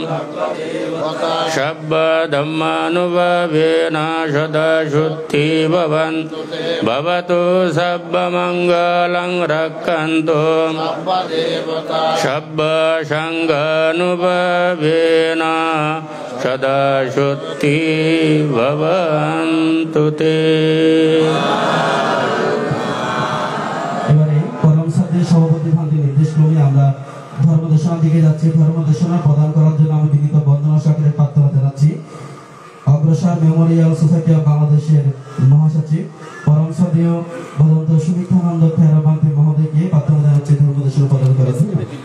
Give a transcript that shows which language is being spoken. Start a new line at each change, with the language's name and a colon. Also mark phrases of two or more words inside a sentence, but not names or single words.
Pali: sabba dhammanubhavena sada shutti bhavan bhavatu sabba mangalang rakkanto sabba sanghanubhavena sada shutti bhavantu te।
Bangla: এবারে পরম শ্রদ্ধেয় সভাপতি ভান্তি নির্দেশ ক্রমে আমরা ধর্মদেশনার দিকে যাচ্ছি। ধর্মদেশনা প্রদান করার জন্য আমি বিনীত বন্দনা সাগরে প্রার্থনা জানাচ্ছি অগ্রসর মেমোরিয়াল সোসাইটি অফ বাংলাদেশের মহাসচিব পরম শ্রদ্ধেয় ভদন্ত সুমিত্রানন্দ খেরাবান্তি মহোদয়কে প্রার্থনা জানাচ্ছি ধর্মদেশনা প্রদান করার জন্য।